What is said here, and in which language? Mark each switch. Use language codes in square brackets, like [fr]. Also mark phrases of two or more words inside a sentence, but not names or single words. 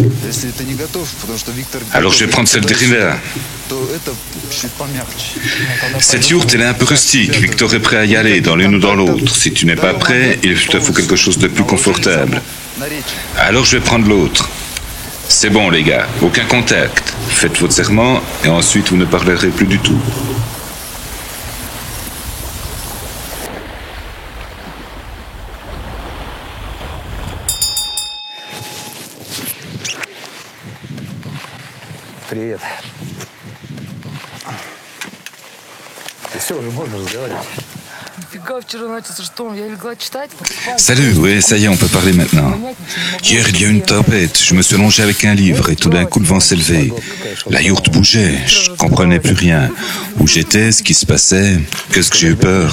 [fr] Alors je vais prendre celle derrière. Cette yourte, elle est un peu rustique. Victor est prêt à y aller dans l'une ou dans l'autre. Si tu n'es pas prêt, il te faut quelque chose de plus confortable. Alors je vais prendre l'autre. C'est bon, les gars, aucun contact. Faites votre serment et ensuite vous ne parlerez plus du tout. [ru] Привет. Ты все, уже можно разговаривать. [fr] Salut, oui, ça y est, on peut parler maintenant. Hier, il y a eu une tempête. Je me suis allongé avec un livre et tout d'un coup, le vent s'est levé. La yourte bougeait, je comprenais plus rien. Où j'étais, ce qui se passait, qu'est-ce que j'ai eu peur.